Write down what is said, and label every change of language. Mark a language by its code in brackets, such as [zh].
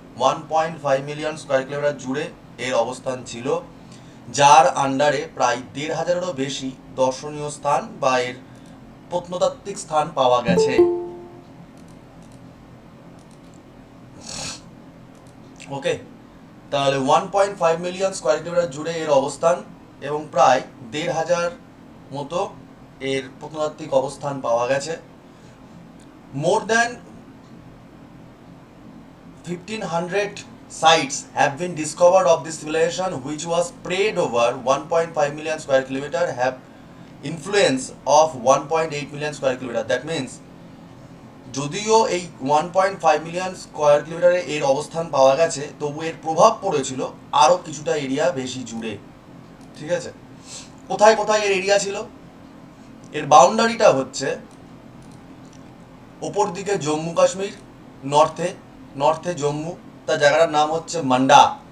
[bn] 1.5 million square kilometre জুড়ে এর অবস্থান ছিল, যার আন্ডারে প্রায় 1,500-এরও বেশি দর্শনীয় স্থান বা এর প্রত্নতাত্ত্বিক স্থান পাওয়া গেছে। ওকে, তাহলে 1.5 মিলিয়ন স্কোয়ার কিলোমিটার জুড়ে এর অবস্থান এবং প্রায় 1,500 মতো এর প্রত্নতাত্ত্বিক অবস্থান পাওয়া গেছে। [en] More than 1,500 sites have been discovered of this civilization which was spread over 1.5 million square kilometer, have influence of 1.8 million square kilometer. That means [bn] যদিও এই 1.5 মিলিয়ন স্কোয়ার কিলোমিটারে এর অবস্থান পাওয়া গেছে, তবু এর প্রভাব পড়েছিল আরও কিছুটা এরিয়া বেশি জুড়ে। ঠিক আছে, কোথায় কোথায় এর এরিয়া ছিল? এর বাউন্ডারিটা হচ্ছে ওপর দিকে জম্মু কাশ্মীর, নর্থে নর্থে জম্মু, তার জায়গাটার নাম হচ্ছে মান্ডা।